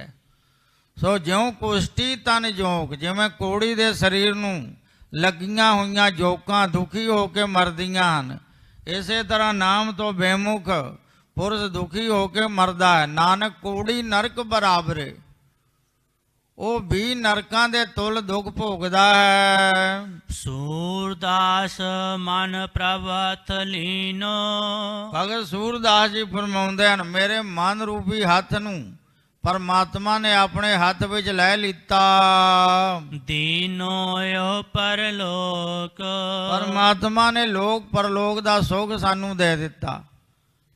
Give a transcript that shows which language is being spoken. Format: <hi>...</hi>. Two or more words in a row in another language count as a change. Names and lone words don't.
<pa>ਸੋ</pa> <bra>ज्यों कुशटी तन जोंक,</bra> <pa>ਜਿਵੇਂ ਕੋੜੀ ਦੇ ਸਰੀਰ ਨੂੰ ਲੱਗੀਆਂ ਹੋਈਆਂ ਜੋਕਾਂ ਦੁਖੀ ਹੋ ਕੇ ਮਰਦੀਆਂ ਹਨ, ਇਸੇ ਤਰ੍ਹਾਂ ਨਾਮ ਤੋਂ ਬੇਮੁਖ ਪੁਰਸ਼ ਦੁਖੀ ਹੋ ਕੇ ਮਰਦਾ ਹੈ। ਨਾਨਕ ਕੋੜੀ ਨਰਕ ਬਰਾਬਰੇ, ਉਹ ਵੀ ਨਰਕਾਂ ਦੇ ਤੁਲ ਦੁੱਖ ਭੋਗਦਾ ਹੈ।</pa> <bra>सूरदास मन प्रभत लीनो।</bra> <pa>ਭਗਤ ਸੂਰਦਾਸ ਜੀ ਫਰਮਾਉਂਦੇ ਹਨ, ਮੇਰੇ ਮਨ ਰੂਪੀ ਹੱਥ ਨੂੰ ਪਰਮਾਤਮਾ ਨੇ ਆਪਣੇ ਹੱਥ ਵਿੱਚ ਲੈ ਲਿੱਤਾ।</pa> <bra>दीनो यो परलोक।</bra> <pa>ਪਰਮਾਤਮਾ ਨੇ ਲੋਕ ਪਰਲੋਕ ਦਾ ਸੁੱਖ ਸਾਨੂੰ ਦੇ ਦਿੱਤਾ।</pa>